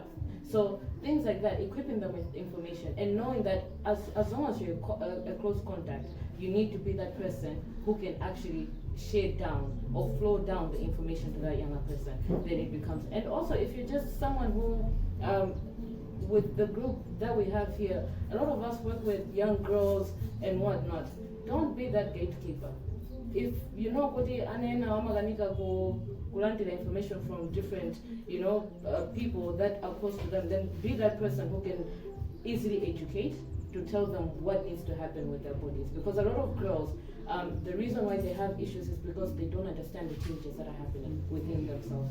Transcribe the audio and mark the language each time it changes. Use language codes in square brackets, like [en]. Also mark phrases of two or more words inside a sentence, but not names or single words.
[en] So things like that, equipping them with information and knowing that as long as you're a close contact, you need to be that person who can actually shade down or flow down the information to that younger person. Then it becomes, and also if you're just someone who, with the group that we have here, a lot of us work with young girls and whatnot. Don't be that gatekeeper. If you know [ny] kuti anena wamaganika kulandira [en] information from different people that are close to them, then be that person who can easily educate to tell them what needs to happen with their bodies. Because a lot of girls, the reason why they have issues is because they don't understand the changes that are happening within themselves.